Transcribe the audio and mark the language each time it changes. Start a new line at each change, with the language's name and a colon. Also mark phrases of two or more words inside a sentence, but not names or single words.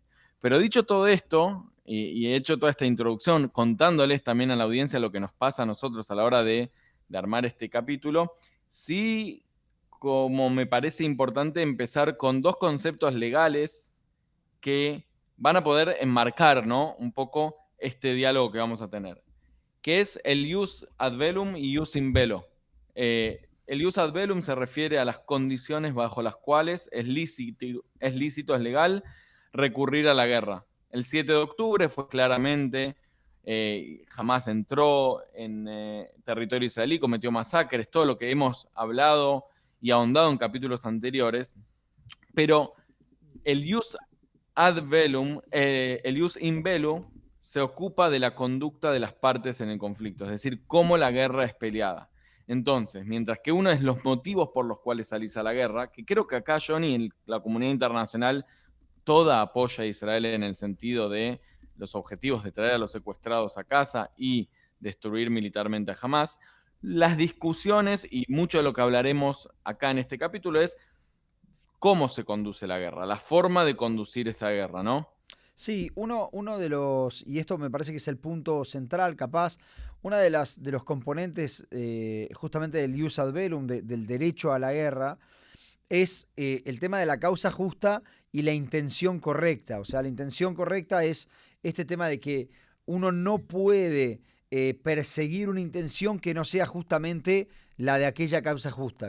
Spanish: Pero dicho todo esto, y he hecho toda esta introducción contándoles también a la audiencia lo que nos pasa a nosotros a la hora de armar este capítulo, sí, como me parece importante empezar con dos conceptos legales que van a poder enmarcar, ¿no?, un poco este diálogo que vamos a tener, que es el
Latin: ius ad bellum
Spanish: y
Latin: ius in bello.
Spanish: El
Latin: ius ad bellum
Spanish: se refiere a las condiciones bajo las cuales es lícito, es legal recurrir a la guerra. El 7 de octubre fue claramente Jamás entró en territorio israelí, cometió masacres, todo lo que hemos hablado y ahondado en capítulos anteriores, pero el
Latin: jus ad bellum,
Spanish: el
Latin: jus in bello,
Spanish: se ocupa de la conducta de las partes en el conflicto, es decir, cómo la guerra es peleada. Entonces, mientras que uno es los motivos por los cuales salís a la guerra, que creo que acá, Johnny, en la comunidad internacional, toda apoya a Israel en el sentido de los objetivos de traer a los secuestrados a casa y destruir militarmente a Hamas. Las discusiones y mucho de lo que hablaremos acá en este capítulo es cómo se conduce la guerra, la forma de conducir esa guerra, ¿no? Sí, uno de los, y esto me parece que es el punto central, capaz, una de los componentes justamente del
Latin: jus ad bellum,
Spanish: del derecho a la guerra, es el tema de la causa justa y la intención correcta. O sea, la intención correcta es este tema de que uno no puede perseguir una intención que no sea justamente la de aquella causa justa.